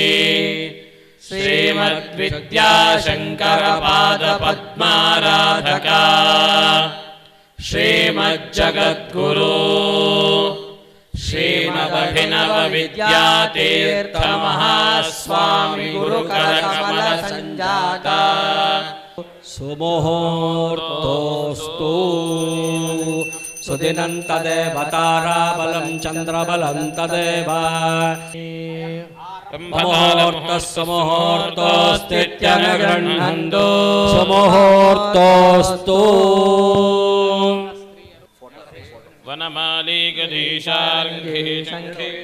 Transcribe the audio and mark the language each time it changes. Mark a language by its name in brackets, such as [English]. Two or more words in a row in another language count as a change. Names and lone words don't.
[Sanskrit] ಶ್ರೀಮದ್ವಿದ್ಯಾಶಂಕರ ಪಾದಪದ್ಮಾರಾಧಕ ಶ್ರೀಮಜ್ಜಗದ್ಗುರು ಶ್ರೀಮದಭಿನವ ವಿದ್ಯಾತೀರ್ಥ ಮಹಾಸ್ವಾಮಿ ಗುರುಕರ ಕಮಲ ಸಂಜಾತ. ಸುಮುಹೂರ್ತೋಸ್ತು ಸುದಿನಂ ತದೇವ ತಾರಾಬಲಂ ಚಂದ್ರಬಲಂ ತದೇವ ಮುಹೂರ್ತಸ್ಸುಮುಹೂರ್ತೋಸ್ತಿತ್ಯನುಗೃಹ್ಣಂತು ಸುಮುಹೂರ್ತೋಸ್ತು. ವನಮಾಲಿ ಗದೀಶಾರ್ಘಿ ಶಂಖಿ